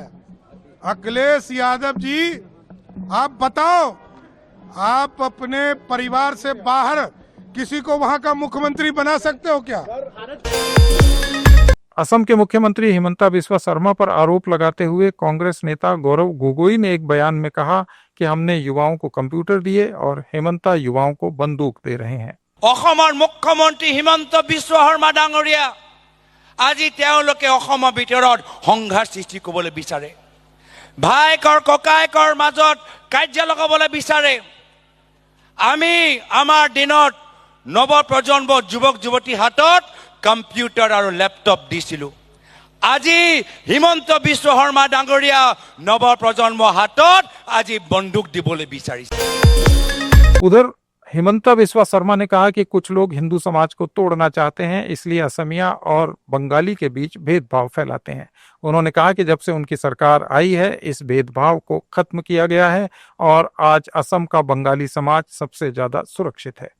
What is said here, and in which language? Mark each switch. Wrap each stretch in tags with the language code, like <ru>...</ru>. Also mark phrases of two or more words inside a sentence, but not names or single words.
<hi>अखिलेश यादव जी, आप बताओ, आप अपने परिवार से बाहर किसी को वहां का मुख्यमंत्री बना सकते हो क्या? असम के मुख्यमंत्री हिमंता बिस्वा शर्मा पर आरोप लगाते हुए कांग्रेस नेता गौरव गोगोई ने एक बयान में कहा कि हमने युवाओं को कंप्यूटर दिए और हिमंता युवाओं को बंदूक दे रहे हैं।</hi> <as>অসমৰ মুখ্যমন্ত্ৰী হিমন্ত বিশ্ব শৰ্মা ডাঙৰীয়া আজি তেওঁলোকে অসমৰ ভিতৰত সংঘাত সৃষ্টি কৰিবলৈ বিচাৰে, ভাইকৰ ককাইকৰ মাজত কাজিয়া লগাবলৈ বিচাৰে। আমি আমাৰ দিনত নৱ প্ৰজন্মৰ যুৱক যুৱতীৰ হাতত কম্পিউটাৰ আৰু লেপটপ দিছিলো। আজি হিমন্ত বিশ্ব শৰ্মা ডাঙৰীয়া নৱ প্ৰজন্মৰ হাতত আজি বন্দুক দিবলৈ বিচাৰিছে।</as> <hi>उधर हिमंता बिस्वा शर्मा ने कहा कि कुछ लोग हिंदू समाज को तोड़ना चाहते हैं, इसलिए असमिया और बंगाली के बीच भेदभाव फैलाते हैं। उन्होंने कहा कि जब से उनकी सरकार आई है इस भेदभाव को खत्म किया गया है और आज असम का बंगाली समाज सबसे ज्यादा सुरक्षित है।</hi>